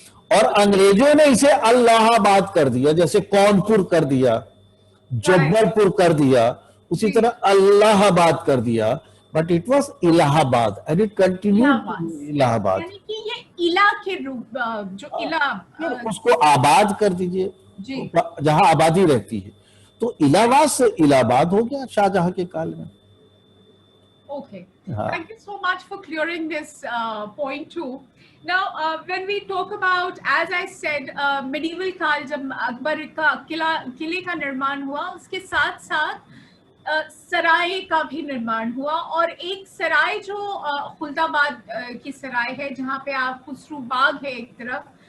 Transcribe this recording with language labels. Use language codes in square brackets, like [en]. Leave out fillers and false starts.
[hi] और अंग्रेजों ने इसे अल्लाहाबाद कर दिया, जैसे कौनपुर कर दिया, जब्बलपुर कर दिया, उसी तरह अल्लाहाबाद कर दिया, [en] But it was Allahabad and it continue Allahabad. [hi] यानी कि ये इला के रूप, जो इला, उसको आबाद कर दीजिए जहां आबादी रहती है, तो इलाहाबाद से इलाहाबाद हो गया शाहजहां के काल में। [en] Okay, thank you so much for clearing this point too. Now, when we talk about, as I said, medieval [hi] काल, जब अकबर का किले का निर्माण हुआ, उसके साथ साथ सराय का भी निर्माण हुआ, और एक सराय जो खुलदाबाद की सराय है, जहाँ पे आप खुसरू बाग है एक तरफ,